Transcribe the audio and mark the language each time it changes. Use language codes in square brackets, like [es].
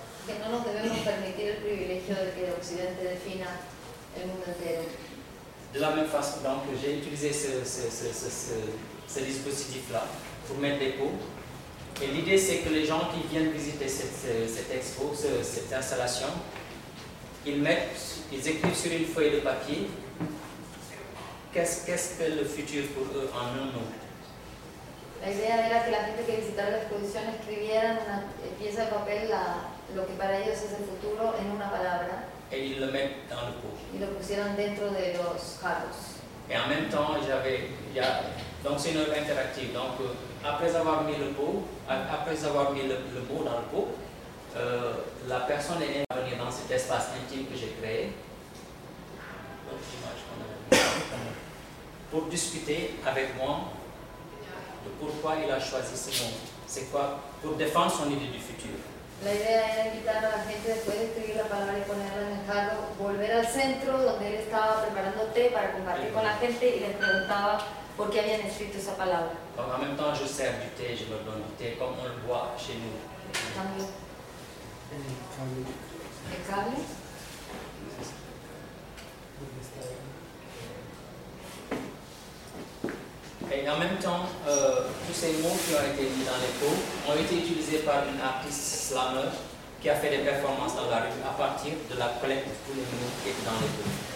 [es] Que no nos debemos permitir el privilegio de que el occidente defina el mundo entero. [fr] De la même façon, donc, j'ai utilisé ce dispositif-là pour mettre des pots. Et l'idée, c'est que les gens qui viennent visiter cette expo, cette installation, ils écrivent sur une feuille de papier [es] ¿Qué es el futuro por unknown? La idea era que la gente que visitara la exposición escribiera en una pieza de papel lo que para ellos es el futuro en una palabra. [fr] Et ils le mettent dans le pot. [es] Y lo pusieron dentro de los jarros. [fr] Et en même temps, donc c'est une œuvre interactive. Donc après avoir mis le pot, le mot dans le pot, la personne est venue dans cet espace intime que j'ai créé. Donc l'image qu'on a vu. Pour discuter avec moi de pourquoi il a choisi ce mot. C'est quoi? Pour défendre son idée du futur. [es] La idea era invitar a la gente después de escribir la palabra y ponerla en el jarro, volver al centro donde él estaba preparando té para compartir con la gente y les preguntaba por qué habían escrito esa palabra. [fr] Donc, en même temps, je sers du thé, je leur donne du thé, comme on le boit chez nous. [es] ¿El cable? [fr] Et en même temps, tous ces mots qui ont été mis dans les pots ont été utilisés par une artiste slammer qui a fait des performances dans la rue à partir de la collecte de tous les mots qui étaient dans les pots.